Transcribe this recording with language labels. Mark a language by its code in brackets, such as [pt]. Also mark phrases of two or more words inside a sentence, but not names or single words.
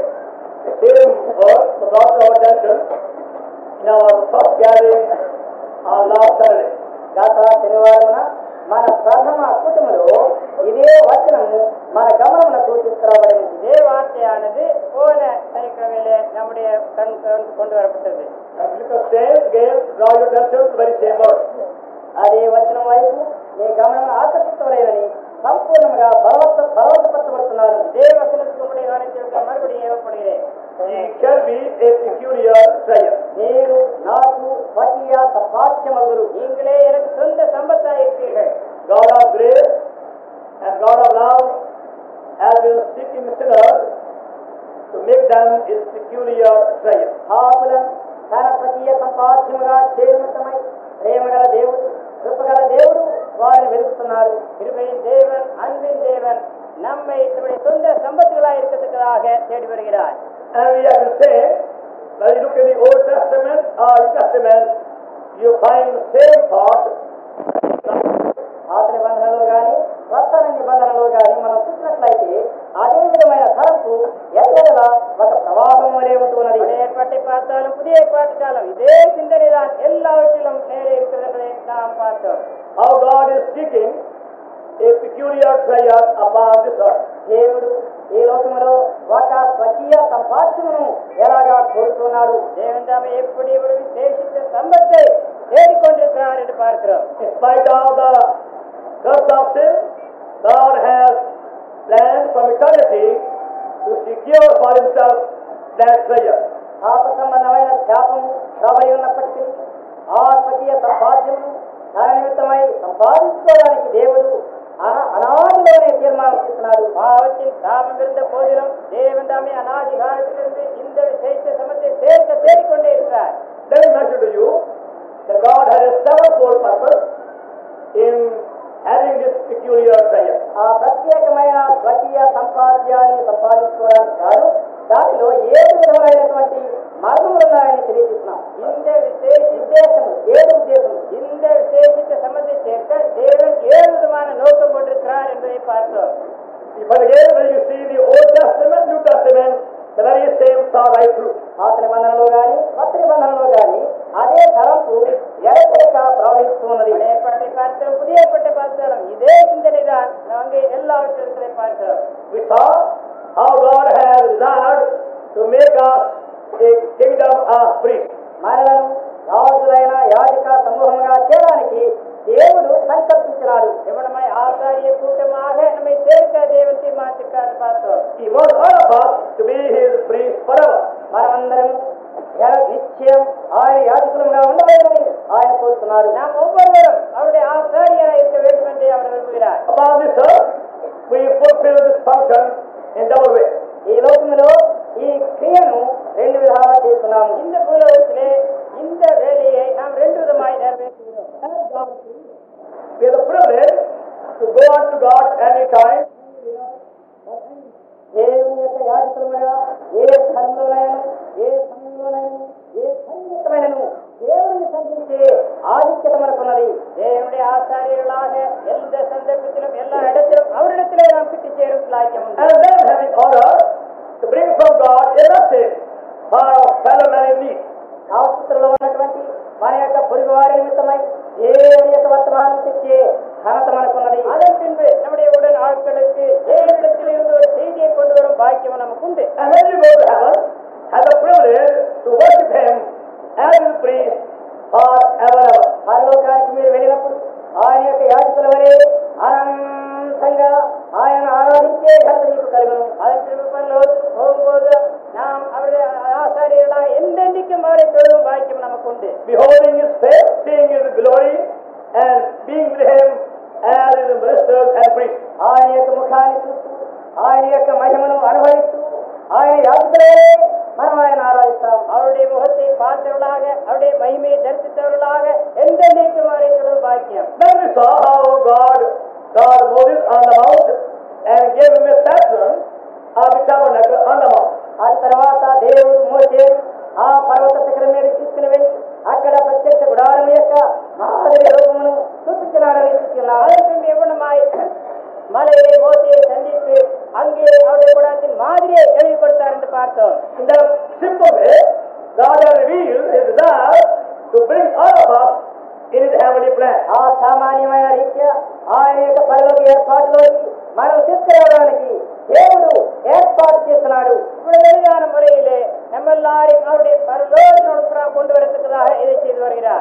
[en] The same verse was brought to our attention in our first gathering on last Saturday. [te] గత శనివారమున మన ప్రథమ కుటుంబంలో ఇదే వచనము మన గమనమునకు తీసుకురాబడింది. [ta] இதே வார்த்தையானது போன சனிக்கிழமையிலே நம்முடைய கண் கொண்டு வரப்பட்டது. [en] And because same again draw your attention to the very same verse. [te] అదే వచనం వైపు నీ గమనం ఆకర్షితమైనని సంపూర్ణంగా బలవంతపరచబడుతున్నాను. [ta] இதே வசனத்துக்கு உங்களுடைய கவனத்திற்கு மறுபடியும் ஏவப்படுகிறேன். [en] Ye shall be a peculiar treasure. [te] మీరు నాకు స్వకీయ సంపాద్యమగుదురు. [ta] நீங்களே எனக்கு சொந்த சம்பத்தாயிருப்பீர்கள். [en] God of grace and God of love has been seeking sinners to make them his peculiar treasure. [te] పాపులను తన స్వకీయ సంపాద్యముగా చేరుమితమై ప్రేమగల దేవుడు, కృపగల దేవుడు వారిని వెతుకుతున్నాడు. [ta] கிருபையின் தேவன், அன்பின் தேவன் நம்மை நம்முடைய சொந்த சம்பத்துகளாக இருக்கத்தக்கதாக தேடி வருகிறார். [en] And we have been saying, when you look at the Old Testament or New Testament, you find the same thought. [te] పాత నిబంధనలో గాని కొత్త నిబంధనలో గాని మనం చూసినట్లయితే అదే విధమైన తలంపు ఎక్కడలా ఒక ప్రవాహం వలె ఉంటున్నది. [ta] பழைய ஏற்பாட்டை பார்த்தாலும் புதிய ஏற்பாட்டு காலம் இதே சிந்தனை தான் எல்லாவற்றிலும் நேரே இருக்கிறது என்பதை நாம் பார்த்தோம். [en] How God is seeking a peculiar treasure upon this earth. [te] దేవుడు ఈ లోకములో ఒక స్వకీయ సంపాద్యమును ఎలాగా కోరుతున్నాడు. [ta] தேவன் தாமே எப்படி ஒரு விசேஷித்த சம்பத்தை தேடிக்கொண்டிருக்கிறார் என்று பார்க்கிறோம். [en] In spite of the curse of sin, God has planned from eternity to secure for himself that treasure. [te] పాప సంబంధమైన శాపము రాబడి ఉన్నప్పటికీ ఆ స్వకీయ సంపాద్యమును తన నిమిత్తమై సంపాదించుకోవడానికి దేవుడు అనాదిలోనే తీర్మానం చేస్తున్నాడు. [ta] பாவத்தின் சாபம் இருந்த போதிலும் தேவன் தாமே அநாதி காலத்திலிருந்து இந்த விசேஷ சமத்தை சேர்க்க தேடிக்கொண்டே இருக்கிறார். [en] Let me mention to you that God has a sevenfold purpose in having this peculiar treasure. [te] ఆ ప్రత్యేకమైన స్వకీయ సంపాద్యాన్ని సంపాదించుకోవడానికి కాదు, దానిలో 7 విధములైనటువంటి మార్గములు ఉన్నాయని తెలియజేస్తున్నాం. [ta] இந்த விசேஷ [te] ఉద్దేశము 7 ఉద్దేశము. [ta] இந்த விசேஷித்த சமத்தை சேர்க்க தேவன் 7 விதமான நோக்கம் கொண்டிருக்கிறார் என்பதை பார்த்தோம். [en] But again, when you see the Old Testament, New Testament, the very same thought right through. [te] పాత నిబంధనలో గాని కొత్త నిబంధనలో గాని అదే తలంపు ఎడతెగక ప్రవహిస్తున్నది. [ta] பழைய ஏற்பாட்டை பார்த்தாலும் புதிய ஏற்பாட்டை பார்த்தாலும் இதே சிந்தனை தான் நாங்கள் எல்லாவற்றிலும் பார்க்கிறோம். [en] We saw how God has desired to make us a kingdom of priests. [te] మనలను రాజులైన యాజక సమూహంగా చేయడానికి దేవుడు సంకల్పించినాడు. [ta] எவனமாய் ஆசாரிய கூட்டமாக நம்மை சேர்க்க தேவன் தீர்மானித்திருக்கிறார் பார்த்தோம். [en] He wants all of us to be his priests forever. [te] మనమందరం నిత్యం ఆయన యాజకులుగా ఉండవాలని ఆయన కోరుతున్నాడు. [ta] நாம் ஒவ்வொருவரும் அவருடைய ஆசாரியராக இருக்க வேண்டும் என்று அவர் விரும்புகிறார். [en] Upon this earth, we fulfill this function in double way. [te] ఈ లోకంలో ఈ క్రియను 2 విధాలుగా చేస్తున్నాము. [ta] இந்த பூலோகத்திலே இந்த வேலையை நாம் 2 விதமாய் நிறைவேற்றுகிறோம். [en] We have the privilege to go unto God anytime. [te] దేవుని యొక్క యాజకులుగా ఏ స్థలంలోనైనా ఏ సమయంలోనైనా ఏ సంగీతమైనను దేవుని సంధించే ఆధిక్యత మనకున్నది. [ta] தேவனுடைய ஆசாரியர்களாக எந்த சந்தர்ப்பத்திலும் எல்லா இடத்திலும் அவரிடத்திலே நாம் கிட்டி சேரும் சாக்கியம் உண்டு. [en] And then having order to bring from God a message for our fellow man in need. [te] ఆసుపత్రిలో ఉన్నటువంటి మన యొక్క పొరుగు వారి నిమిత్తమై దేవుని యొక్క వర్తమానం తెచ్చే ఘనత మనకున్నది. [ta] அதன் பின்பு நம்முடைய உடன் ஆட்களுக்கு தேவனிடத்தில் இருந்து ஒரு செய்தியை கொண்டு வரும் பாக்கியம் நமக்கு உண்டு. [en] And when you go to heaven, have the privilege to worship him as his priest forever. [te] పరలోకానికి మీరు వెళ్ళినప్పుడు ఆయన యొక్క యాజకుల వలె అనంతంగా ఆయన ఆరాధించే ఘనత మీకు కలుగును. [ta] அதன் பின்பு பரலோகத்துக்கு போகும்போது நாம் அவருடைய ஆசாரியர்களாக என்றென்றைக்கும் அவரை தொழும் பாக்கியம் நமக்கு உண்டு. [en] Beholding his face, seeing his glory, and being with him as his ministers and priests. [te] ఆయన యొక్క ముఖాన్ని చూస్తూ ఆయన యొక్క మహిమను అనుభవిస్తూ ఆయన యాజకులే మనం ఆయన ఆరాధిస్తాం. [ta] அவருடைய முகத்தை பார்த்தவர்களாக அவருடைய மகிமையை தரிசித்தவர்களாக என்றென்றைக்கும் வரைக்கும் பாக்கியம். [en] Then we saw how God called Moses on the mount and gave him a pattern of the tabernacle on the mount. [te] ఆ తర్వాత దేవుడు మోషే ఆ పర్వత శిఖరం మీద తీసుకుని వెళ్ళి అక్కడ ప్రత్యక్ష గుడారం యొక్క మాదిరి రూపమును చూపించినాడని చూస్తున్నాడు. [ta] அதற்கு நிபுணமாய் மலையிலே மோசையை சந்தித்து அங்கே அவருடைய கூடாரத்தின் மாதிரியை எழுதி கொடுத்தார் என்று பார்த்தோம். [en] In the simple way, God has revealed His desire to bring all of us in His heavenly plan. [te] ఆ సామాన్యమైన రీత్యా ఆయన యొక్క పరలోక ఏర్పాటులోకి మనం తీసుకురావడానికి దేవుడు ఏర్పాటు చేస్తున్నాడు. [ta] இப்படி எளிதான முறையிலே நம்ம எல்லாரையும் அவருடைய பரலோகத்தினோடு கொண்டு வரதுக்காக இதை செய்து வருகிறார்.